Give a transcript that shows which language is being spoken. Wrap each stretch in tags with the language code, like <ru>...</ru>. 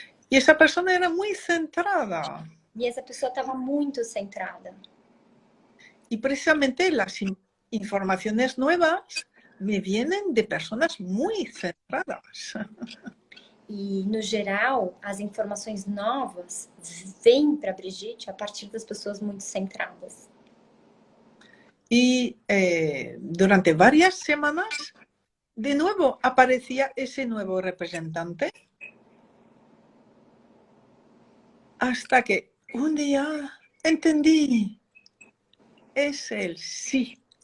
<es>Y esa persona era muy centrada.</es> <pt>E essa pessoa estava muito centrada.</pt> <es>Y precisamente las informaciones nuevas me vienen de personas muy centradas.</es> <pt>E, no geral, as informações novas vêm para a Brigitte a partir das pessoas muito centradas.</pt> <es>Y durante varias semanas, de nuevo aparecía ese nuevo representante. Hasta que un día entendí, es el sí.</es>